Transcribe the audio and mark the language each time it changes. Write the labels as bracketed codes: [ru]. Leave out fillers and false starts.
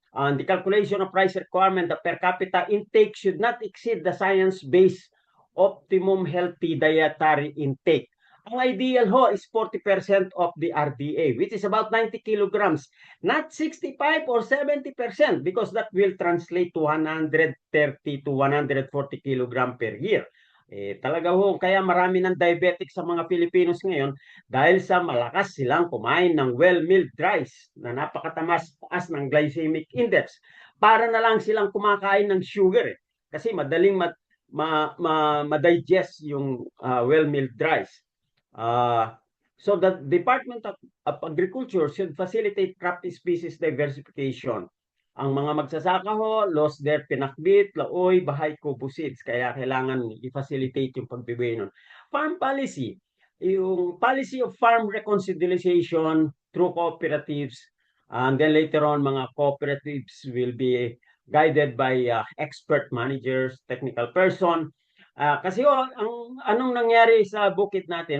[en] On the calculation of price requirement, the per capita intake should not exceed the science-based optimum healthy dietary intake. Ang ideal ho is 40% of the RDA, which is about 90 kilograms, not 65 or 70%, because that will translate to 130 to 140 kilogram per year. [tl] Talaga ho, kaya marami ng diabetic sa mga Filipinos ngayon dahil sa malakas silang kumain ng well-milled rice na napakataas ng glycemic index. Para na lang silang kumakain ng sugar kasi madaling ma-digest yung well-milled rice. [en] So the Department of Agriculture should facilitate crop species diversification. [tl] Ang mga magsasaka ho, lost their pinakbit, laoy, bahay, kubo seeds. [en] Kaya kailangan i-facilitate yung pagbibigay nun. Farm policy, yung policy of farm reconciliation through cooperatives, and then later on, mga cooperatives will be guided by expert managers, technical person. [tl] Kasi anong nangyari sa bukid natin?